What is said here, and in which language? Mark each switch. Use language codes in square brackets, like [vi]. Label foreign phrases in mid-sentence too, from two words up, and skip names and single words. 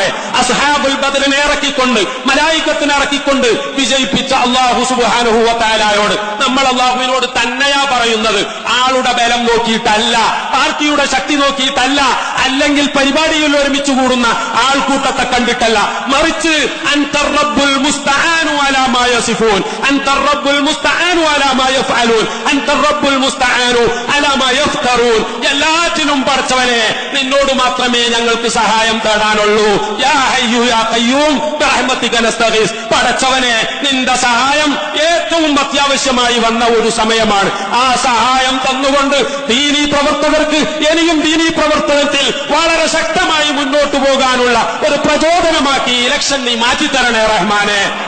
[ml] അസ്ഹാബുൽ ബദറിനെ ഇറക്കിക്കൊണ്ട്, മലായികത്തിനെ ഇറക്കിക്കൊണ്ട് വിജയിപ്പിച്ച [ar] الله سبحانه و [ml] തആലയോട് നമ്മൾ അല്ലാഹുവിനോട് തന്നെയാ പറയുന്നത്. ആളുടെ ബലം നോക്കിയിട്ടല്ല, പാർട്ടിയുടെ ശക്തി നോക്കിയിട്ടല്ല, അല്ലെങ്കിൽ പരിപാടിയിൽ ഒരുമിച്ച് കൂടുന്ന ആൾക്കൂട്ടത്തെ കണ്ടിട്ടല്ല, മറിച്ച് [ar] أنت الرب المستعان على ما يصفون, يفعلون أنت الرب المستعان على ما يفعلون أنت الرب المستعان على ما يفترون [ml] എല്ലാറ്റിനും പടച്ചവനെ നിന്നോട് മാത്രമേ ഞങ്ങൾക്ക് സഹായം തേടാനുള്ളൂ. [ar] يا حي يا قيوم برحمتك نستغيث. [ml] പടച്ചവനെ നിന്റെ സഹായം ഏറ്റവും അത്യാവശ്യമായി വന്ന ഒരു സമയമാണ്. ആ സഹായം തന്നുകൊണ്ട് ദീനീ പ്രവർത്തകർക്ക് ഇനിയും ദീനീ പ്രവർത്തനത്തിൽ വളരെ ശക്തമായി മുന്നോട്ട് പോകാനുള്ള ഒരു പ്രചോദനമാക്കി ഇലക്ഷൻ നീ മാറ്റിത്തരണേ റഹ്മാനെ.